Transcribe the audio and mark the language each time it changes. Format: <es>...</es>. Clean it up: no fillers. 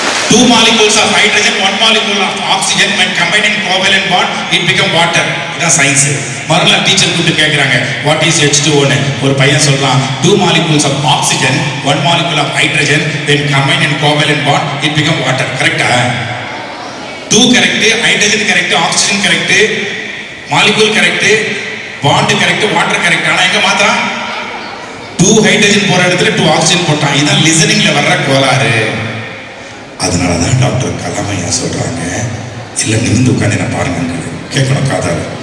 <en>2 molecules of hydrogen, 1 molecule of oxygen when combined in covalent bond it become water.</en> <ta>இதான் science. மறுநாள் teacher கூப்பிட்டு கேட்குறாங்க what is H2O ன்னு. ஒரு பையன் சொல்றான்</ta> <en>2 molecules of oxygen, 1 molecule of hydrogen when combined in covalent bond it become water.</en> <ta>கரெக்டா? 2 correct, hydrogen correct, oxygen correct, molecule correct, bond correct, water correct. ஆனா எங்க மாத்திரம் 2 ஹைட்ரஜன் போற இடத்துல 2 ஆக்சிஜன் போட்டான். இதுதான் லிசனிங்ல வர்ற கோளாறு. அதனாலதான் டாக்டர் கலாமையா சொல்றாங்க, இல்ல நிமிந்து உட்காந்து என்ன பாருங்க, கேட்கணும் காதால.</ta>